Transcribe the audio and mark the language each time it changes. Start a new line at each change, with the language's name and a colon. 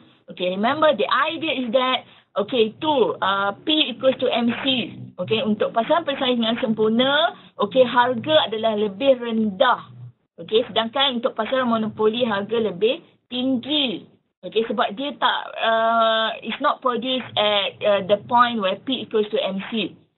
English: Okay, remember the idea is that P equals to MC.
Malay: Okay, untuk pasaran persaingan sempurna, harga adalah lebih rendah. Okay, sedangkan untuk pasaran monopoli harga lebih tinggi.
English: Okay,
Malay: sebab dia tak,
English: it's not produced at the point where P equals to MC.